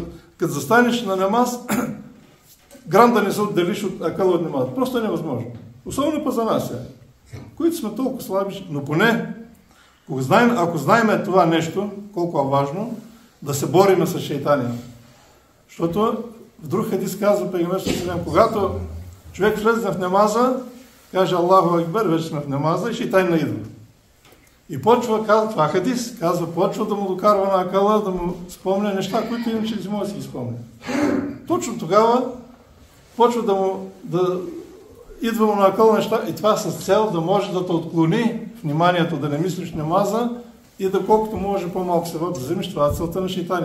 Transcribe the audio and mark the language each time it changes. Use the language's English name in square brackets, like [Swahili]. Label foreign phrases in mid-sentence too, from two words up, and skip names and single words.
[Bulgarian] Като застанеш на намаз, грам да не се отделиш от акъла от намаза. Просто е невъзможно. Особено па за нас е. Които сме толкова слаби, но поне, ако знаем това нещо, колко е важно, да се бориме с шейтания. Защото в друг хадис казва пейгамбер [Arabic] صلى الله عليه وسلم, [Bulgarian] когато човек влезе в намаза, каже [Arabic] الله أكبر, [Bulgarian] вече сме в намаза и шейтан не идва. И почва, това хадис, почва да му докарва на акъла, да му спомня неща, които иначе не може да си ги спомня. Точно тогава почва да идва му на акъл неща и това с цел да може да те отклони вниманието, да не мислиш намаза и да колкото може по-малко се да вземеш, това е целта на шейтанина.